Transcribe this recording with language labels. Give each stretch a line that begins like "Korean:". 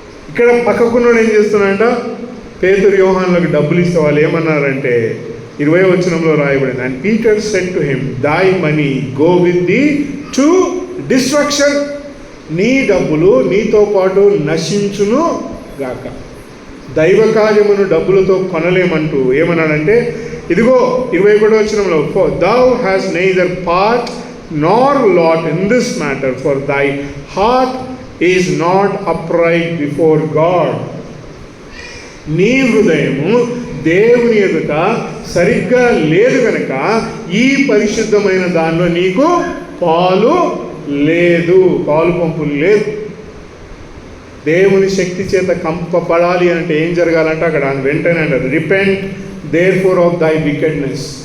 Telugu: ఇక్కడ పక్కకున్నోడు ఏం చేస్తున్నాడంట, పేతురు యోహానులకు డబ్బులు ఇస్తే వాళ్ళు ఏమన్నారంటే 20వ వచనంలో రాయబడింది,
English: And Peter said to him, thy money go with thee to destruction.
Telugu: నీ డబ్బులు నీతో పాటు నశించును గాక. దైవ కార్యమును డబ్బులతో కొనలేమంటూ ఏమన్నాడంటే, ఇదిగో 21వ వచనంలో,
English: thou hast neither part nor lot in this matter, for thy heart is not upright before God.
Telugu: నీ హృదయము దేవుని ఎదుట సరిగ్గా లేదు కనుక ఈ పరిశుద్ధమైన దానిలో నీకు పాలు లేదు, పాలు పంపులు లేదు. దేవుని శక్తి చేత కంపబడాలి అంటే ఏం జరగాలంటే అక్కడ వెంటనే అంటారు,
English: Repent therefore of thy wickedness.